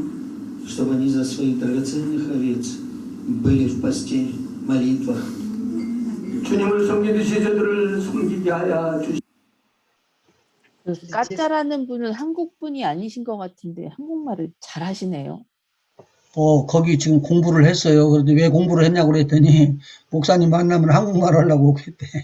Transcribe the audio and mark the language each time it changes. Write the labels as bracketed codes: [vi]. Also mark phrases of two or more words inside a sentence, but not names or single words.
[ru] Чтобы они за своих драгоценных овец были в посте, молитвах. [ko] 주님을 섬기듯이 저들을 섬기게 하여 주시며, 그 까짜라는 분은 한국 분이 아니신 것 같은데 한국말을 잘 하시네요. 거기 지금 공부를 했어요. 그런데 왜 공부를 했냐고 그랬더니 목사님 만나면 한국말 하려고 했대.